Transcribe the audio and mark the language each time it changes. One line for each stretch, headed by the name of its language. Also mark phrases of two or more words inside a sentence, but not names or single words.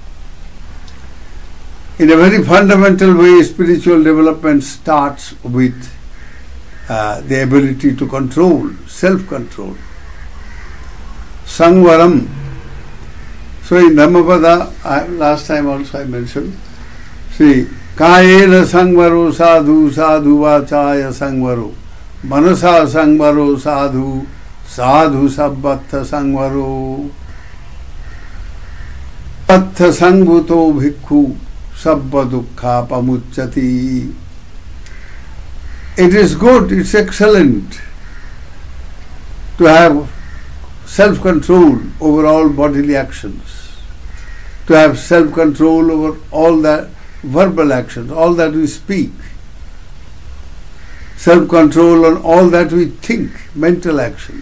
English: In a very fundamental way, spiritual development starts with the ability to control, self-control. Sangvaram. So in Dhammapada, last time also I mentioned, see,
Pali: Kayena sangvaro sadhu sadhu vachaya sangvaro manasa sangvaro sadhu sadhu sabbatha sangvaro patha sangvuto bhikkhu sabba dukkha pamucchati.
English: It is good, it's excellent to have self-control over all bodily actions, to have self-control over all that verbal actions, all that we speak, self-control on all that we think, mental actions.